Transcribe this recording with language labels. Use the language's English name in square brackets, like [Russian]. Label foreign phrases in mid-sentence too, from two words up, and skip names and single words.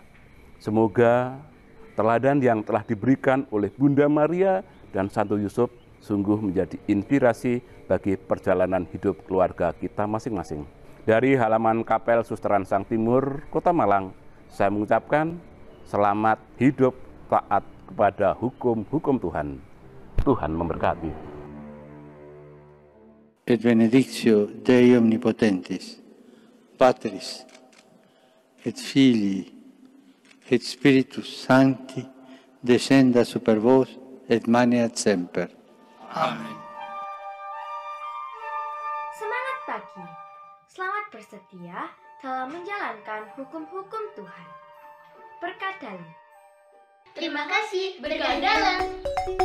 [Indonesian] Semoga teladan yang telah diberikan oleh Bunda Maria dan Santo Yusuf sungguh menjadi inspirasi bagi perjalanan hidup keluarga kita masing-masing. Dari halaman Kapel Susteran Sang Timur, Kota Malang, saya mengucapkan selamat hidup taat kepada hukum-hukum Tuhan. Tuhan memberkati. [Latin] et benedictio Dei omnipotentis, Patris, et Filii, et Spiritus Sancti, descenda super vos et maneat semper. Amen. [Indonesian] Semangat pagi. Selamat bersetia dalam menjalankan hukum-hukum Tuhan. Berkat dalam. Terima kasih, Berkat dalam.